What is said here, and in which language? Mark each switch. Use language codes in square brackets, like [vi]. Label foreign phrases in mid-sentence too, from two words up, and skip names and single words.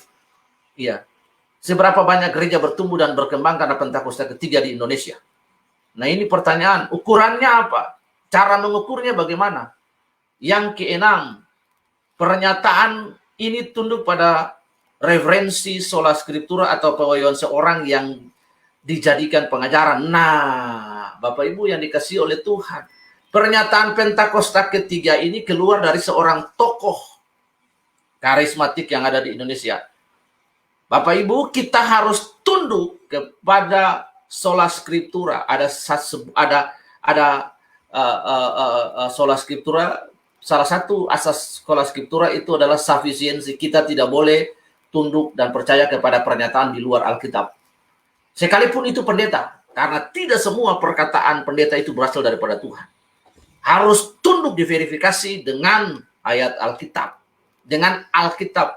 [id] Iya. Seberapa banyak gereja bertumbuh dan berkembang karena Pentakosta ketiga di Indonesia? Nah, ini pertanyaan, ukurannya apa? Cara mengukurnya bagaimana? Yang keenam, pernyataan ini tunduk pada referensi [la] sola scriptura [id] atau pewahyuan seorang yang dijadikan pengajaran. Nah, Bapak Ibu yang dikasihi oleh Tuhan, pernyataan Pentakosta ketiga ini keluar dari seorang tokoh karismatik yang ada di Indonesia. Bapak Ibu, kita harus tunduk kepada [la] sola scriptura. [id] Ada [la] sola scriptura. [id] Salah satu asas [la] sola scriptura [id] itu adalah sufficiency. Kita tidak boleh tunduk dan percaya kepada pernyataan di luar Alkitab. Sekalipun itu pendeta, karena tidak semua perkataan pendeta itu berasal daripada Tuhan. Harus tunduk diverifikasi dengan ayat Alkitab, dengan Alkitab.